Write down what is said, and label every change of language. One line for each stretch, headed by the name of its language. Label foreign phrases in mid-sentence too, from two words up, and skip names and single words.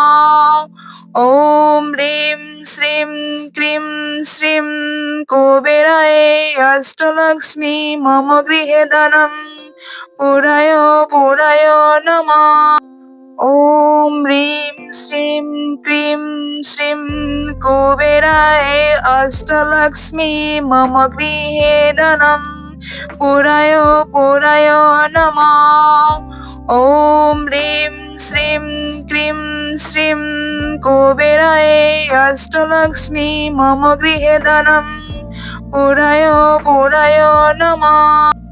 Sanskrit: ॐ ह्रीं श्रीं क्रीं श्रीं कुबेराय अष्टलक्ष्मी मम गृहे धनं पुराय नमः। ॐ ह्रीं श्रीं শ্রীম ক্রিম শ্রীম কুবেরায় অষ্টলক্ষ্মী মম গৃহে ধনম পুরায় পুরায় নমঃ। ওম হ্রিম শ্রীম ক্রিম শ্রীম কুবেরায় অষ্টলক্ষ্মী মম গৃহে ধনম পুরায় পুরায় নমঃ।